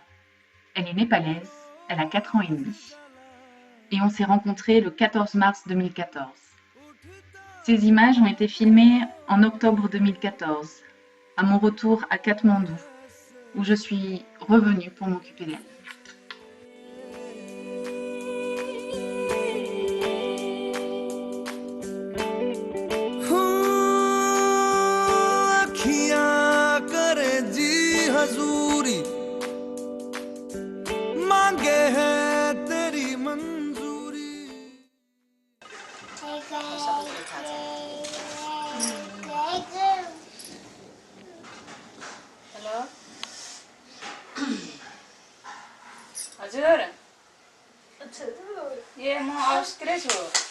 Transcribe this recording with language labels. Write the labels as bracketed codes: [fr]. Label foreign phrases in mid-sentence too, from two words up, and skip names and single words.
[fr] Elle est népalaise, elle a 4 ans et demi. Et on s'est rencontrés le 14 mars 2014. Ces images ont été filmées en octobre 2014, à mon retour à Katmandou, où je suis revenue pour m'occuper d'elle. [hi] हजूरी मांगे है तेरी मंजूरी [ne] हेलो हजुर ए म अस्तिरै छु